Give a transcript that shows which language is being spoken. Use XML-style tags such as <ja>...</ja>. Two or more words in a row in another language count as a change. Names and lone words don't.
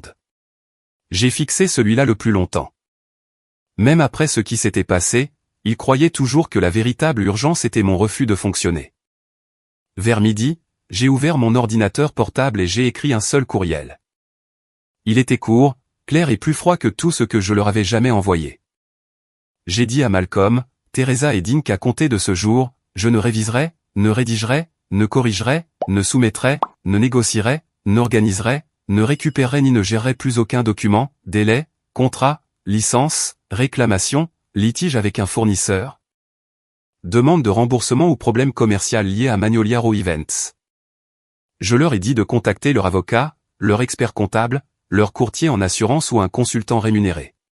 <fr>» J'ai fixé celui-là le plus longtemps. Même après ce qui s'était passé, il croyait toujours que la véritable urgence était mon refus de fonctionner. Vers midi, j'ai ouvert mon ordinateur portable et j'ai écrit un seul courriel. Il était court, clair et plus froid que tout ce que je leur avais jamais envoyé. j'ai dit à Malcolm, Teresa et Dean qu'à compter de ce jour, je ne réviserai, ne rédigerai, ne corrigerai, ne soumettrai, ne négocierai, n'organiserai, ne récupérerai ni ne gérerai plus aucun document, délai, contrat, licence, réclamation, litige avec un fournisseur, demande de remboursement ou problème commercial lié à Magnolia Raw Events. Je leur ai dit de contacter leur avocat, leur expert comptable, leur courtier en assurance ou un consultant rémunéré.</fr>